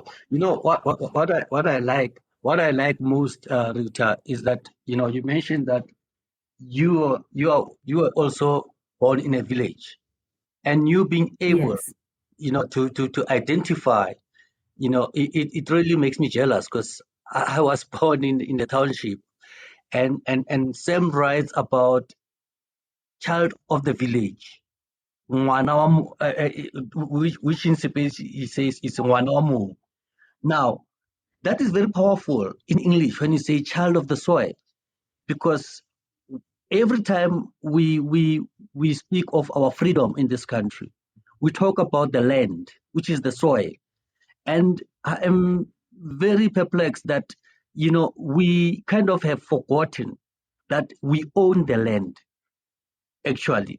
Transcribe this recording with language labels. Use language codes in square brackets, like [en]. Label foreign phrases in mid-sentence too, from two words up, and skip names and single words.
[en] You know what I like most, Rita, is that you mentioned that you are also born in a village, and you being able Yes. to identify, it really makes me jealous, because I was born in the township, and Sam writes about child of the village. [tn] Ngwana wa mo- [en] which in Spanish he says is [tn] ngwana wa mo. [en] Now, that is very powerful in English when you say child of the soil, because every time we speak of our freedom in this country, we talk about the land, which is the soil. And I am very perplexed that, we kind of have forgotten that we own the land, actually.